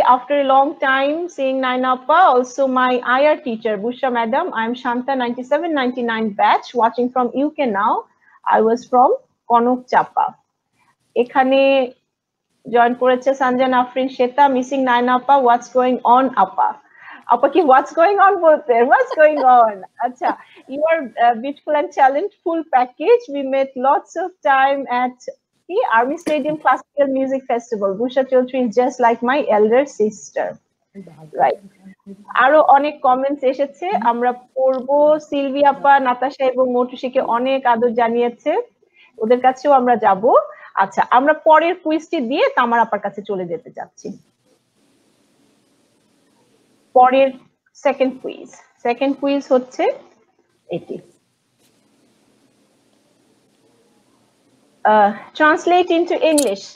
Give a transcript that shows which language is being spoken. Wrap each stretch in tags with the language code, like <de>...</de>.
<en>After a long time seeing Naina Appa, also my IR teacher Bushra madam. I am Shanta 9799 batch watching from UK now. I was from Konok Chapa.</en> <bn>এখানে join করেছে Sanjan Afrin Shweta, missing Naina আপা,</bn> <en>What's going on আপা। আপা কি হোয়াটস গোয়িং অন বলতে, হোয়াটস গোয়িং অন। আচ্ছা you are beautiful and talent full package, we met lots of time at Army Stadium Classical Music Festival. Busha Chaudhary is just like my elder sister.</en> <bn>Right. আরো অনেক comments এসেছে, আমরা পড়বো। Sylvie আপা, নাতাশা এবং মৌটুসিকে অনেক আদর জানিয়েছে, ওদের কাছেও আমরা যাব। আচ্ছা আমরা পরের কুইজটি দিয়ে তামার আপার কাছে চলে যেতে যাচ্ছি। পরের সেকেন্ড কুইজ হচ্ছে এটি,</bn> <en>Translate into English.</en>